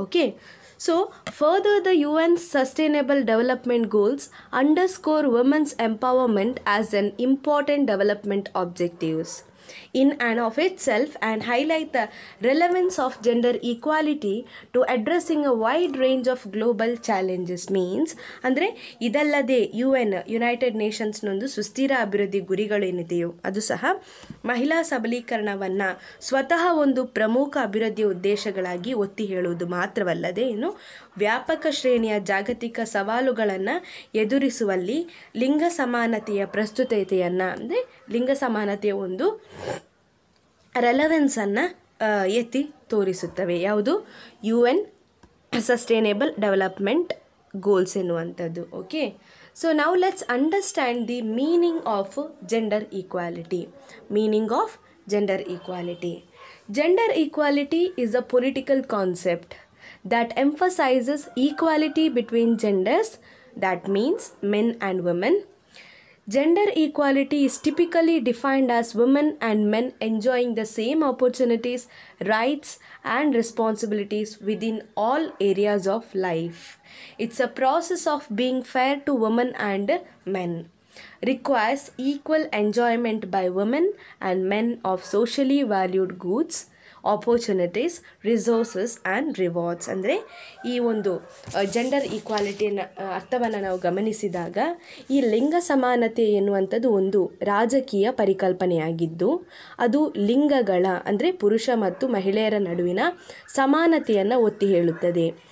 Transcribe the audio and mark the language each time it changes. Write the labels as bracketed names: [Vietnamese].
[English] Okay, so further the UN's Sustainable Development Goals underscore women's empowerment as an important development objectives in and of itself and highlight the relevance of gender equality to addressing a wide range of global challenges. [Kannada] Means ಅಂದರೆ ಇದಲ್ಲದೆ United ನೇಷನ್ಸ್ನೊಂದು ಸುಸ್ಥಿರ ಅಭಿವೃದ್ಧಿ ಗುರಿಗಳೇನಿದೆಯೋ ಅದು ಸಹ ಮಹಿಳಾ ಸಬಲೀಕರಣವನ್ನು ಸ್ವತಃ ಒಂದು ಪ್ರಮುಖ ಅಭಿವೃದ್ಧಿ ಉದ್ದೇಶಗಳಾಗಿ ಒತ್ತಿ ಹೇಳುವುದು ಮಾತ್ರವಲ್ಲದೆ ಇನ್ನು ವ್ಯಾಪಕ ಶ್ರೇಣಿಯ ಜಾಗತಿಕ ಸವಾಲುಗಳನ್ನು ಎದುರಿಸುವಲ್ಲಿ ಲಿಂಗ ಸಮಾನತೆಯ ಪ್ರಸ್ತುತತೆಯನ್ನು ಅಂದರೆ ಲಿಂಗ ಸಮಾನತೆಯ ಒಂದು ರೆಲೆವೆನ್ಸನ್ನು ಎತ್ತಿ ತೋರಿಸುತ್ತವೆ. ಯಾವುದು? UN ಸಸ್ಟೈನೇಬಲ್ ಡೆವಲಪ್ಮೆಂಟ್ ಗೋಲ್ಸ್ ಎನ್ನುವಂಥದ್ದು. [English] Okay, so ನಾವು let's understand the meaning of gender equality. Meaning of gender equality. Gender equality is a political concept that emphasizes equality between genders, that means men and women. Gender equality is typically defined as women and men enjoying the same opportunities, rights, and responsibilities within all areas of life. It's a process of being fair to women and men. Requires equal enjoyment by women and men of socially valued goods, opportunities, resources and rewards. [Kannada] ಅಂದರೆ ಈ ಒಂದು gender ಈಕ್ವಾಲಿಟಿಯ ಅರ್ಥವನ್ನು ನಾವು ಗಮನಿಸಿದಾಗ ಈ ಲಿಂಗ ಸಮಾನತೆ ಎನ್ನುವಂಥದ್ದು ಒಂದು ರಾಜಕೀಯ ಪರಿಕಲ್ಪನೆಯಾಗಿದ್ದು ಅದು ಲಿಂಗಗಳ ಅಂದರೆ ಪುರುಷ ಮತ್ತು ಮಹಿಳೆಯರ ನಡುವಿನ ಸಮಾನತೆಯನ್ನು ಒತ್ತಿ ಹೇಳುತ್ತದೆ.